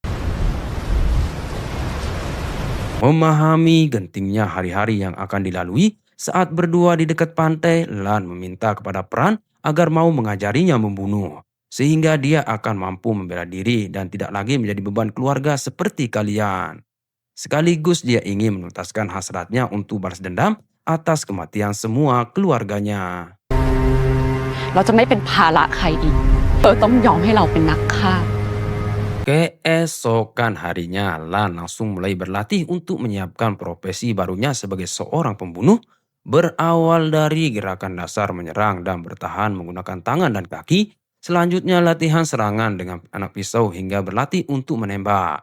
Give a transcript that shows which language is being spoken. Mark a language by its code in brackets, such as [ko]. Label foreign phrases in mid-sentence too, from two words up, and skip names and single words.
[id] Memahami gentingnya hari-hari yang akan dilalui, saat berdua di dekat pantai, Lan meminta kepada Pran agar mau mengajarinya membunuh. Sehingga dia akan mampu membela diri dan tidak lagi menjadi beban keluarga seperti kalian. Sekaligus dia ingin menuntaskan hasratnya untuk balas dendam atas kematian semua keluarganya. [th] เราจะไม่เป็นภาระใครอีกต้องยอมให้เราเป็นนักฆ่า [id] Keesokan harinya, Lan langsung mulai berlatih untuk menyiapkan profesi barunya sebagai seorang pembunuh. Berawal dari gerakan dasar menyerang dan bertahan menggunakan tangan dan kaki. Selanjutnya latihan serangan dengan anak pisau hingga berlatih untuk menembak.